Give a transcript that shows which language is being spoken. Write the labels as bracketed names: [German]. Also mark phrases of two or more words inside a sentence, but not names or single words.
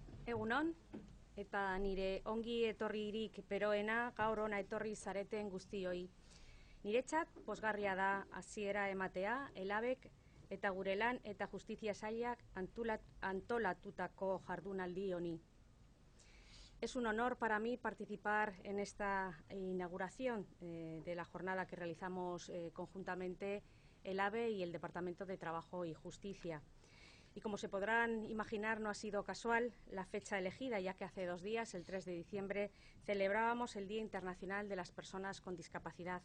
[Basque] Egunon, eta nire ongi etorririk beroena gaur hona etorri zareten guztioi. Niretzat pozgarria da hasiera ematea, elabek eta gure lan eta justizia sailak antolatutako jardunaldi honi. [Spanish] Es un honor para mí participar en esta inauguración de la jornada que realizamos conjuntamente el AVE y el Departamento de Trabajo y Justicia. Y como se podrán imaginar, no ha sido casual la fecha elegida, ya que hace 2 días, el 3 de diciembre, celebrábamos el Día Internacional de las Personas con Discapacidad.